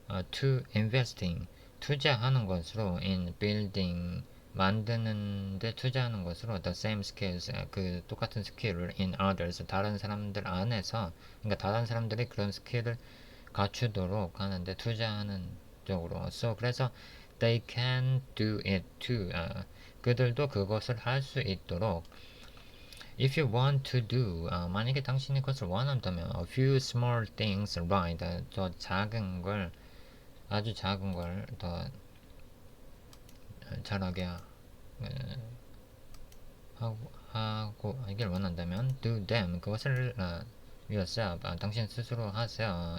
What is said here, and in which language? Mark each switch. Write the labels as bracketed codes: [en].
[en] to investing, [ko] 투자하는 것으로 [en] in building, [ko] 만드는 데 투자하는 것으로 [en] the same skills, [ko] 그 똑같은 스킬을 [en] in others, [ko] 다른 사람들 안에서, 그러니까 다른 사람들이 그런 스킬을 갖추도록 하는데 투자하는 쪽으로. [en] So [ko] 그래서 [en] they can do it too. [ko] 그들도 그것을 할 수 있도록. [en] If you want to do, [ko] 만약에 당신이 그것을 원한다면 [en] a few small things right, [ko] 더 작은 걸, 아주 작은 걸 더 잘하게 하고 하길 원한다면 [en] do them, [ko] 그것을 yourself, 당신 스스로 하세요.